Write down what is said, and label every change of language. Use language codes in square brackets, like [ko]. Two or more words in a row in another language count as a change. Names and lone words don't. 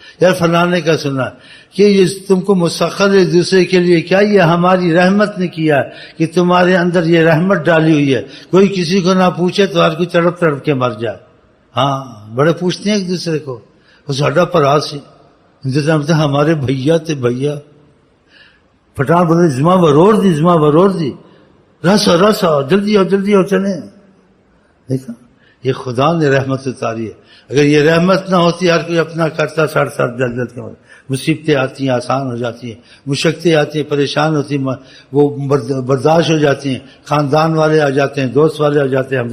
[ur] یار فلانے کا سنا کہ یہ تم کو مسخر ایک دوسرے کے لیے, کیا یہ ہماری رحمت نے کیا ہے کہ تمہارے اندر یہ رحمت ڈالی ہوئی ہے. کوئی کسی کو نہ پوچھے تو ہر کوئی تڑپ تڑپ کے مر جائے. ہاں, بڑے پوچھتے ہیں ایک دوسرے کو, [pa] وہ ساڈا پرا سی, [ur] ہمارے بھیا تھے بھیا. پٹھان بولے [ps] زما ورور دی, زما ورور دی, [ur] رس آؤ, جلدی آؤ, جلدی آؤ, چلیں. دیکھا, یہ خدا نے رحمت اتاری ہے. اگر یہ رحمت نہ ہوتی, ہر کوئی اپنا کرتا سڑ سڑ جل جل کے, مصیبتیں آتی ہیں آسان ہو جاتی ہیں, مشقتیں آتی ہیں پریشان ہوتی ہیں, وہ برداشت ہو جاتی ہیں, خاندان والے آ جاتے ہیں, دوست والے آ جاتے ہیں.